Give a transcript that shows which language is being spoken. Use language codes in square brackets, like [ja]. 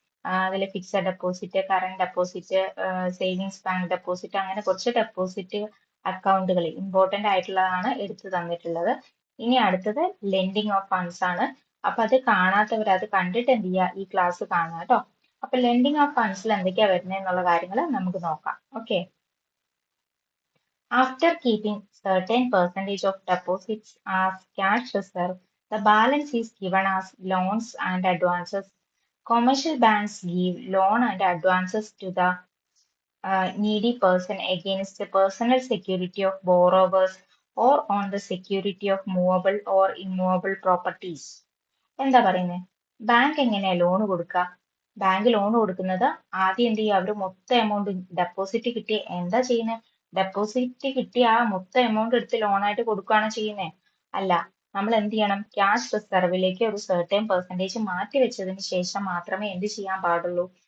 [ml] അതിൽ fixed deposit, current deposit, savings bank deposit, അങ്ങനെ കുറച്ച് ഡെപ്പോസിറ്റ് അക്കൗണ്ടുകൾ ഇമ്പോർട്ടന്റ് ആയിട്ടുള്ളതാണ് എടുത്തു തന്നിട്ടുള്ളത്. ഇനി അടുത്തത് ലെൻഡിങ് ഓഫ് ഫണ്ട്സ് ആണ്. അപ്പൊ അത് കാണാത്തവർ അത് കണ്ടിട്ട് എന്ത് ചെയ്യുക, ഈ ക്ലാസ് കാണുക കേട്ടോ. അപ്പൊ ലെൻഡിങ് ഓഫ് ഫണ്ട്സിൽ എന്തൊക്കെയാ വരുന്നത് എന്നുള്ള കാര്യങ്ങൾ നമുക്ക് നോക്കാം. Okay. [en] After keeping certain percentage of deposits as cash reserve, the balance is given as loans and advances. Commercial banks give loan and advances to the needy person against the personal security of borrowers or on the security of movable or immovable properties. [ml] എന്താ പറയുന്നത്? Bank എങ്ങനെയാ loan കൊടുക്കുക? Bank loan കൊടുക്കുന്നത് ആദ്യം എന്ത് ചെയ്യുക, അവർ മൊത്തം amount deposit കിട്ടി എന്താ ചെയ്യുന്നത്? ഡെപ്പോസിറ്റ് കിട്ടിയ ആ മൊത്തം എമൗണ്ട് എടുത്ത് ലോണായിട്ട് കൊടുക്കുകയാണ് ചെയ്യുന്നത്? അല്ല, നമ്മൾ എന്ത് ചെയ്യണം? ക്യാഷ് റിസർവിലേക്ക് ഒരു സർട്ടൻ പെർസെൻറ്റേജ് മാറ്റി വെച്ചതിന് ശേഷം മാത്രമേ എന്ത് ചെയ്യാൻ പാടുള്ളൂ?